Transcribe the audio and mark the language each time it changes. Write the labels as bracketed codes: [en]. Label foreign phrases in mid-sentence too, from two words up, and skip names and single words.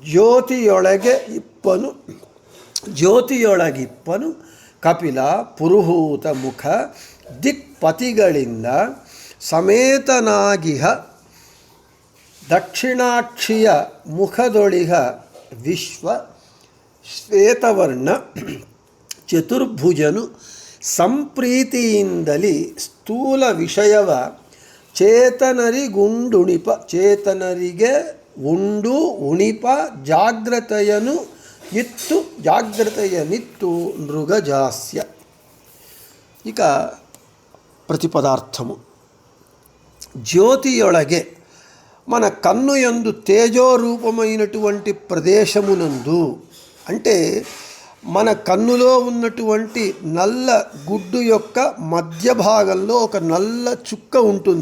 [kn] ಜ್ಯೋತಿಯೊಳಗಿಪ್ಪನು ಕಪಿಲ ಪುರುಹೂತ ಮುಖ ದಿಕ್ಪತಿಗಳಿಂದ ಸಮೇತನಾಗಿಹ ದಕ್ಷಿಣಾಕ್ಷಿಯ ಮುಖದೊಳಿಹ ವಿಶ್ವ ಶ್ವೇತವರ್ಣ ಚತುರ್ಭುಜನು ಸಂಪ್ರೀತಿಯಿಂದಲಿ ಸ್ಥೂಲ ವಿಷಯವ ಚೇತನರಿಗೆ ಉಂಡು ಉಣಿಪ ಜಾಗ್ರತೆಯನಿತ್ತು ನೃಗಜಾಸ್ಯ. [te] ఇక ప్రతిపదార్థము. జ్యోతియొಳಗೆ మన కన్ను యందు తేజోరూపమైనటువంటి ప్రదేశమునందు, అంటే మన కన్నులో ఉన్నటువంటి నల్ల గుడ్డు యొక్క మధ్య భాగంలో ఒక నల్ల చుక్క ఉంటుంది.